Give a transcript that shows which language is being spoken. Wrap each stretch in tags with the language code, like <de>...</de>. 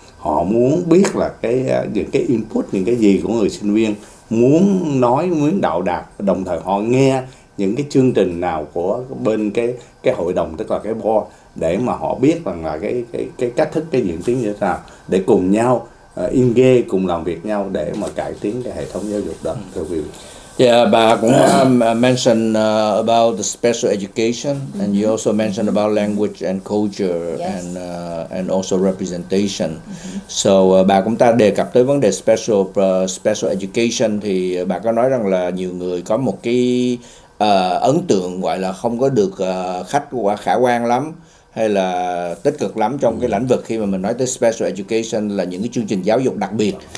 <vi>Họ muốn biết là những cái input, những cái gì của người sinh viên muốn nói, muốn đạo đạt, đồng thời họ nghe những cái chương trình nào của bên cái hội đồng, tức là cái board, để mà họ biết rằng là cái cách thức, cái diễn tiến như thế nào, để cùng nhau engage, cùng làm việc nhau để mà cải tiến cái hệ thống giáo dục đó.</vi> <en>Yeah,</en> <vi>bà cũng</vi> <en>mentioned about the special education, and you also mentioned about language and culture, Yes. And also representation.</en> <vi>So bà cũng ta đề cập tới vấn đề special education, thì bà có nói rằng là nhiều người có một cái ấn tượng gọi là không có được khả quan lắm, hay là tích cực lắm trong cái lĩnh vực khi mà mình nói tới special education là những cái chương trình giáo dục đặc biệt.</vi>